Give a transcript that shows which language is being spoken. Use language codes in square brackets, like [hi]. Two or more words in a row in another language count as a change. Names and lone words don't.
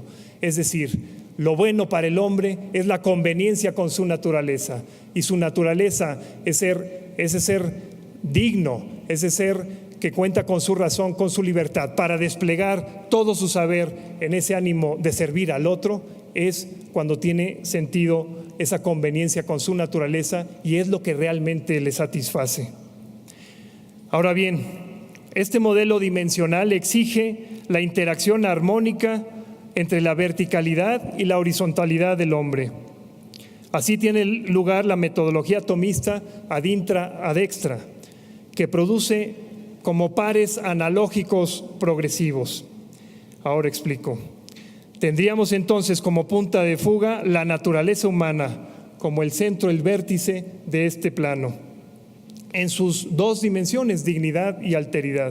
[es] Es decir, lo bueno para el hombre es la conveniencia con su naturaleza, y su naturaleza es ese ser digno, ese ser que cuenta con su razón, con su libertad, para desplegar todo su saber en ese ánimo de servir al otro, es cuando tiene sentido esa conveniencia con su naturaleza y es lo que realmente le satisface. Ahora bien, este modelo dimensional exige la interacción armónica entre la verticalidad y la horizontalidad del hombre. Así tiene lugar la metodología tomista [la] ad intra ad extra, [es] que produce como pares analógicos progresivos. Ahora explico. Tendríamos entonces como punta de fuga la naturaleza humana como el centro, el vértice de este plano, en sus 2 dimensiones, dignidad y alteridad.